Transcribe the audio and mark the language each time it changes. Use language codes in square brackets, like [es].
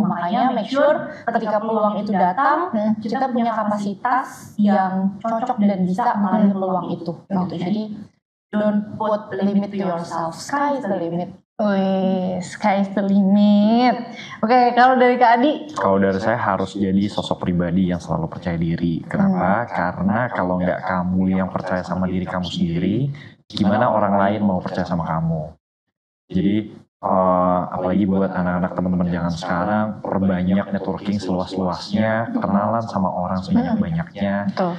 [id] Makanya [en] make sure [id] ketika peluang itu datang, kita punya kapasitas yang cocok dan bisa mengambil peluang itu gitu. [en] Jadi don't put limit to yourself, sky is the limit. [id] Wih, [en] sky is the limit. [id] Oke, kalau dari Kak Adi? Kalau dari saya harus jadi sosok pribadi yang selalu percaya diri. Kenapa? Karena kalau nggak kamu yang percaya sama diri kamu sendiri, gimana orang lain mau percaya sama kamu? Jadi apalagi buat anak-anak teman-teman jangan sekarang, perbanyak networking seluas-luasnya, kenalan sama orang sebanyak-banyaknya.